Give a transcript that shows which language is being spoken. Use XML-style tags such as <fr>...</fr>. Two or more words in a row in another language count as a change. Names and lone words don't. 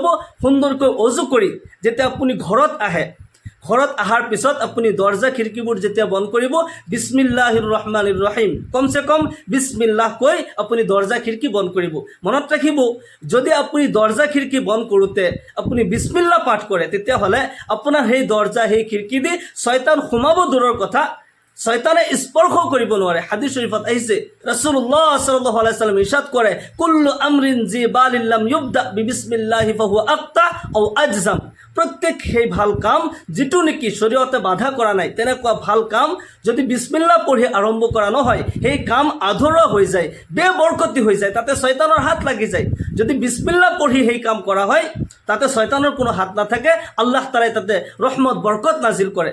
<as>সুন্দৰকৈ অজু কৰি যেতিয়া আপুনি ঘৰত আহে, ঘৰত অহাৰ পিছত আপুনি দৰ্জা খিৰিকীবোৰ যেতিয়া বন্ধ কৰিব,</as> <ar>بسم الله الرحمن الرحيم,</ar> <as>কমসে কম বিসমিল্লাহ কৈ আপুনি দৰ্জা খিৰিকী বন্ধ কৰিব। মনত ৰাখিব, যদি আপুনি দৰ্জা খিৰিকী বন্ধ কৰোঁতে আপুনি বিসমিল্লাহ পাঠ কৰে, তেতিয়াহ'লে আপোনাৰ সেই দৰ্জা, সেই খিৰিকী দি শয়তান সোমাব দূৰৰ কথা, শয়তানে স্পৰ্শ কৰিব নোৱাৰে। হাদিস শরীফত আহিছে, রাসূলুল্লাহ</as> <ar>صلى الله عليه وسلم</ar> <as>ইরশাদ কৰে,</as> <ar>كل أمر ذي بال لم يبدأ ببسم الله فهو أقطع أو أجذم.</ar> <as>প্রত্যেক সেই ভাল কাম যিটো নেকি শরীয়তে বাধা কৰা নাই, তেনেকুৱা ভাল কাম যদি বিসমিল্লাহ পঢ়ি আৰম্ভ কৰা নহয়, সেই কাম আধৰুৱা হৈ যায়, বেবৰকতি হৈ যায়, তাতে শয়তানৰ হাত লাগি যায়। যদি বিসমিল্লাহ পঢ়ি সেই কাম কৰা হয়, তাতে শয়তানৰ কোনো হাত নাথাকে, আল্লাহ তাআলাই তাতে ৰহমত বৰকত নাজিল কৰে।</as>